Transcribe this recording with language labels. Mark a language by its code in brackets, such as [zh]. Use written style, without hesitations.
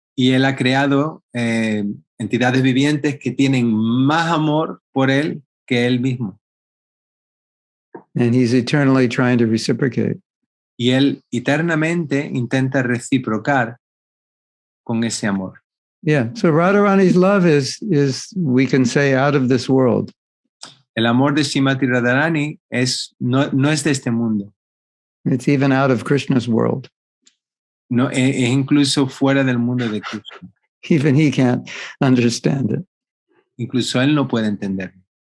[es] Y Él ha creado entidades vivientes que tienen más amor por Él que Él mismo. [en] And he's eternally trying to reciprocate. [es] Y Él eternamente intenta reciprocar con ese amor. [en] Yeah, so Radharani's love is we can say out of this world. [es] El amor de Srimati Radharani no es de este mundo. [en] It's even out of Krishna's world. [es] No, es incluso fuera del mundo de Krishna. [en] Even he can't understand it. [es] Incluso él no puede entenderlo.